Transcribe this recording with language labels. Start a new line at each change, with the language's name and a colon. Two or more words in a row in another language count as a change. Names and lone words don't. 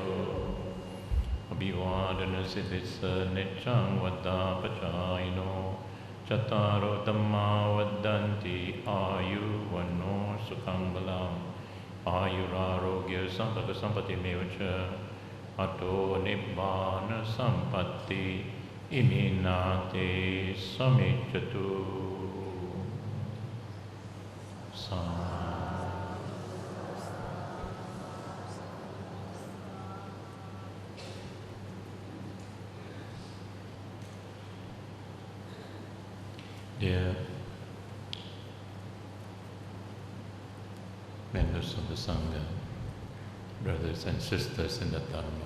Pali: Abhivadana Siddhisa Nechang Vada Pachayino Chattaro Dhamma Vadanti Ayu Vano Sukhang Balam Ayurarogya Sampaka Sampati Mevacha Ato Nibbana Sampatti Iminate Samichatu.
English: Dear members of the Sangha, brothers and sisters in the Dharma,